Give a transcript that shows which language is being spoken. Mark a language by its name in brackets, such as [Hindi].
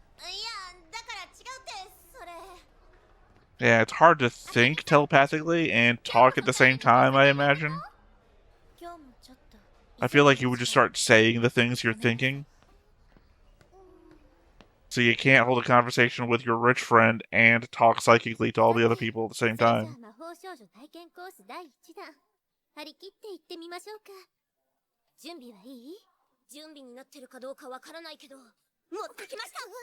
[Japanese] いや、だから違うって、それ。 [English] Yeah, it's hard to think telepathically and talk at the same time, I imagine. [Japanese] 今日もちょっと。 [English] I feel like you would just start saying the things you're thinking. So you can't hold a conversation with your rich friend and talk psychically to all the other people at the same [Japanese] それじゃあ [English] time. [Japanese] 魔法少女体験コース第1弾張り切って行ってみましょうか。準備はいい？準備になってるかどうかわからないけど持ってきました。